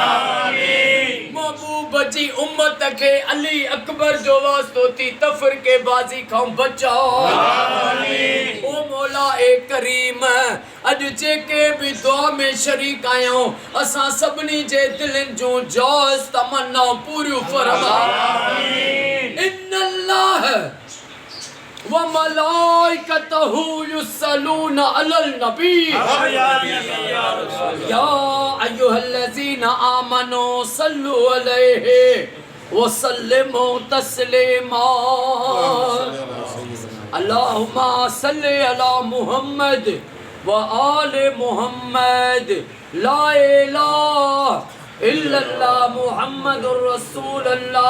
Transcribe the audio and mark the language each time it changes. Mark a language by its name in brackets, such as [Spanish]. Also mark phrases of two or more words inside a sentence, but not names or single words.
[Sindhi] महबूब जी उम्मत के अली अकबर जो वास्तो थी तफर के बाजी खां बचाओ। ओ मौला ए करीम अज जेके भी दुआ में शरीक आहियूं असां सभिनी जे दिलनि जो जायज़ तमन्ना पूरी फरमा। [Arabic] إن الله و ملائكته يصلون على النبي يا أيها الذين آمنوا صلوا عليه و سلموا تسليما. اللهم صل على محمد و آل محمد. لا إله إلا الله محمد رسول الله.